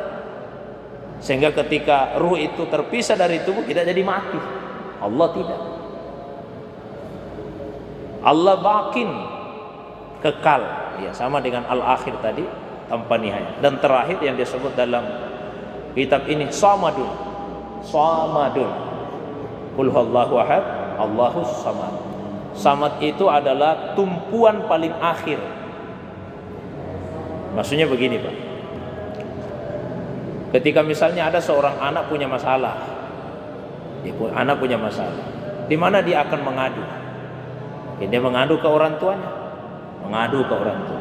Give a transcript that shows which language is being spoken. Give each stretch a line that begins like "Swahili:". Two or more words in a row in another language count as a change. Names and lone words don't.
Indonesian: Sehingga ketika ruh itu terpisah dari tubuh, kita jadi mati. Allah tidak. Allah bakin, kekal. Ya, sama dengan al-akhir tadi, tanpa nihayah. Dan terakhir yang disebut dalam kitab ini samadun. Samadun.
Arabic: قل هو الله أحد، الله الصمد.
Indonesian: Samad itu adalah tumpuan paling akhir. Maksudnya begini, Pak. Ketika misalnya ada seorang anak punya masalah, anak punya masalah, di mana dia akan mengadu? Dia mengadu ke orang tuanya, mengadu ke orang tua.